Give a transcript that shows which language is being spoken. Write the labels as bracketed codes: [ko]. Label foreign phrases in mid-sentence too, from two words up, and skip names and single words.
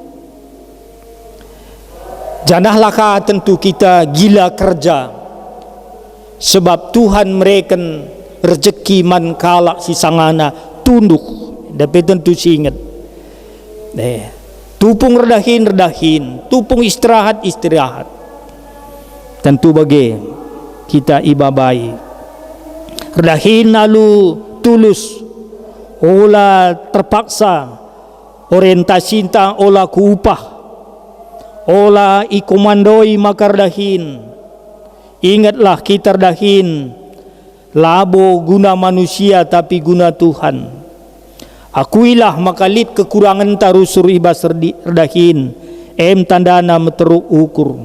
[btx] Janah laka tentu kita [id] gila kerja, [btx] sebab Tuhan mereken rezeki man kalak si sangana tunduk. Tapi tentu si ingat, tupung redahin, tupung istirahat. Tentu bagi kita ibabai redahin lalu tulus, olah terpaksa orientasi tang olah kuupah, olah ikomandoi makardahin. Ingatlah kita dahin labo guna manusia tapi guna Tuhan. Akuilah makalit kekurangan tarusur ibas redahin tandana meteruk ukur.